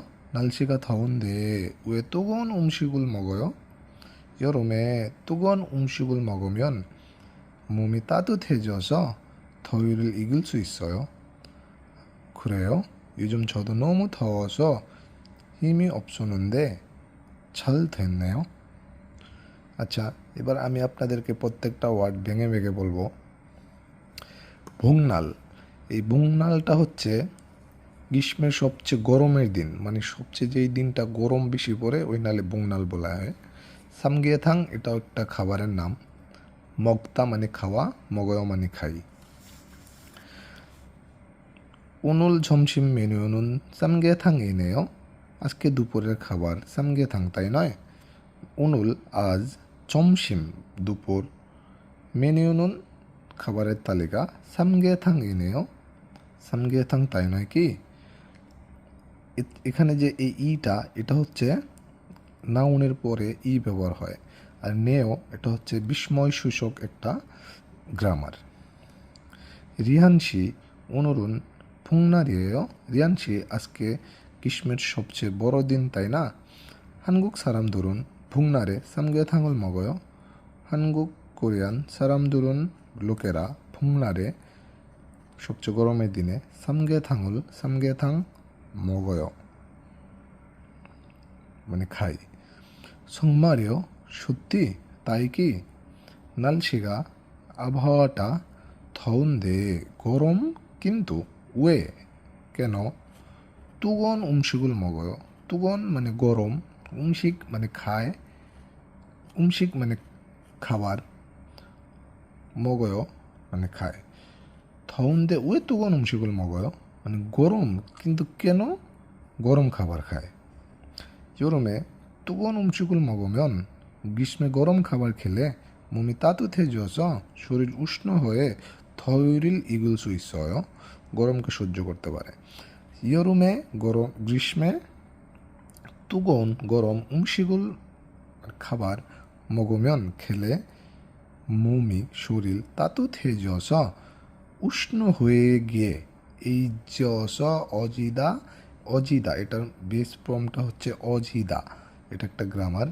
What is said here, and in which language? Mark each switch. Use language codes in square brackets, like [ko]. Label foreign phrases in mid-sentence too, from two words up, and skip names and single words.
[ko] 날씨가 더운데 왜 뜨거운 음식을 먹어요? 여름에 뜨거운 음식을 먹으면 몸이 따뜻해져서 더위를 이길 수 있어요. 그래요? 요즘 저도 너무 더워서 힘이 없었는데 잘 됐네요. [bn] আচ্ছা, এবার আমি আপনাদেরকে প্রত্যেকটা ওয়ার্ড ভেঙে ভেঙে বলবো। বংনাল, এই বংনালটা হচ্ছে গ্রীষ্মের সবচেয়ে গরমের দিন, মানে সবচেয়ে যেই দিনটা গরম বেশি পড়ে ওই নালে বংনাল বলা হয়। সামগিয়াথাং এটাও একটা খাবারের নাম। মগতা মানে খাওয়া, মগয় মানে খাই। [ko] 오늘 점심 메뉴는 쌈게탕이네요. [bn] আজকে দুপুরের খাবার সামগেথাং, তাই নয়? 오늘 আজ, 점심 দুপুর, মেনুনুন খাবারের তালিকা, সামগেথাং이네요. সামগেথাং, তাই নয় কি? এখানে যে এই ইটা, এটা হচ্ছে নাউনের পরে ই ব্যবহার হয়, আর নেও এটা হচ্ছে বিস্ময় সূচক একটা গ্রামার। রিহানসি, [ko] 오늘은 풍날이에요. [bn] রিয়ানসি, আজকে গ্রীষ্মের সবচেয়ে বড় দিন, তাই না? [ko] 한국 사람들은 북날에 삼계탕을 먹어요. 한국 কোরিয়ান 사람들은 লোকেরা 북날에 [bn] সবচেয়ে গরমের দিনে [ko] 삼계탕 먹어요, [bn] মানে খাই। 정말이요? সত্যি? তাই কি? 날씨가, আবহাওয়াটা 더운데 গরম কিন্তু 왜, কেন? [ko] 뜨거운 음식을 먹어요. [bn] 뜨거운 মানে গরম, 음식 মানে খায়, 음식 মানে খাবার, 먹어요 মানে খায়। [ko] 더운데 왜 뜨거운 음식을 먹어요? [bn] মানে গরম কিন্তু কেন গরম খাবার খায়। [ko] 여름에 뜨거운 음식을 먹으면, [bn] গ্রীষ্মে গরম খাবার খেলে [ko] 몸이 따뜻해져서 [bn] শরীর উষ্ণ হয়ে [ko] 더위를 이길 수 있어요. [bn] গরমকে সহ্য করতে পারে। 여름에 গরম, গ্রীষ্মে 뜨거운 গরম 음식을 খাবার 먹으면 খেলে 몸이 শরীর 따뜻해져서 উষ্ণ হয়ে গিয়ে, এই জস অজিদা এটার বেস ফর্মটা হচ্ছে অজিদা, এটা একটা গ্রামার।